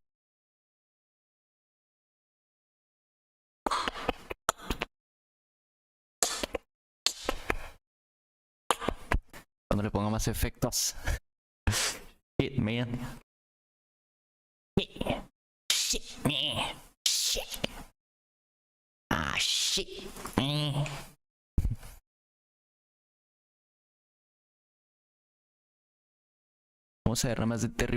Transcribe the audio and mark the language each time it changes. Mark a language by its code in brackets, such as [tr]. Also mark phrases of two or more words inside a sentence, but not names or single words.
[es] Cuando le ponga más efectos. [en] Shit, man. Shit, man. Shit. Ah, shit, man. [es] Vamos a ver nada más de Terry.